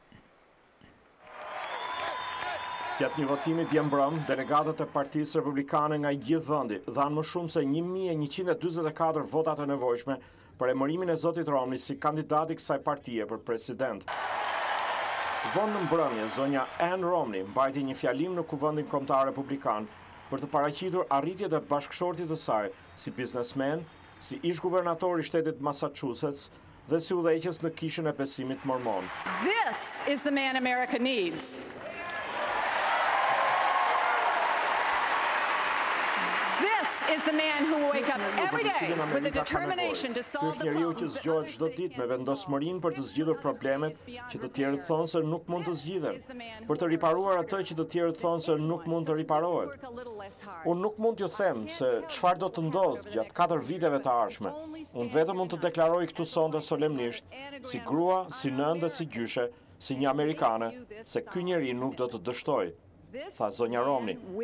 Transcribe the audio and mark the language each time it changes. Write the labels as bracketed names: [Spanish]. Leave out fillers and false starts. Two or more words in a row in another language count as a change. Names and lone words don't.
[Albanian] Gjatë një votimi dje mbrëm, delegatët e Partisë Republikane nga i gjithë vendi dhanë më shumë se 1144 vota të nevojshme për emërimin e zotit Romney si kandidat i kësaj partie për president. Vonë në mbrëmje, zonja Ann Romney mbajti një fjalim në kuvendin kombëtar republikan për të paraqitur arritjet e bashkëshortit të saj si biznesmen, si ish-guvernator i shtetit Massachusetts dhe si udhëheqës në kishën e besimit mormon. [English] This is the man America needs. Is the man who will wake up every day with the determination to solve the problems. [Albanian] Ky është njeriu që zgjohet çdo ditë me vendosmërinë për të zgjidhur problemet që të tjerët thonë se nuk mund të zgjidhen, për të riparuar atë që të tjerët thonë se nuk mund të riparohet. Unë nuk mund t'ju them se çfarë do të ndodhë gjatë 4 viteve të ardhshme. Unë vetëm mund të deklaroj këtu sonte solemnisht, si grua, si nënë dhe si gjyshe, si një amerikane, se ky njeri nuk do të dështojë, tha zonja Romney.